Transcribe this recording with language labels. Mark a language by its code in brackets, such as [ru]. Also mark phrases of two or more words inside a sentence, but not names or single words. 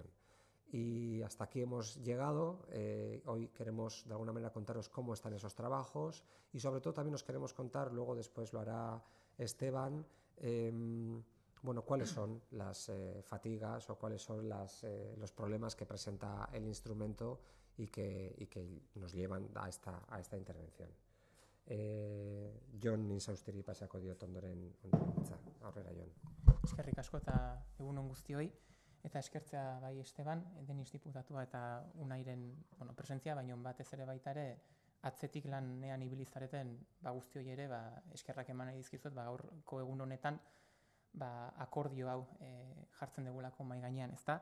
[es] Y hasta aquí hemos llegado. Hoy queremos de alguna manera contaros cómo están esos trabajos y sobre todo también os queremos contar, luego después lo hará Esteban, bueno, cuáles son las fatigas o cuáles son los problemas que presenta el instrumento y que nos llevan a esta intervención. [eu] Jon insausteri pasako diot ondoren hitza. Aurrera, Jon. Eskerrik asko eta egun on guztioi. Eta eskertzea bai Esteban, Deniz diputatua eta Unairen presentzia, baina batez ere baita ere atzetik lanean ibilizareten guztioi ere eskerrak eman nahi dizkizuet gaurko egun honetan akordio hau jartzen dugulako mahai gainean, ezta?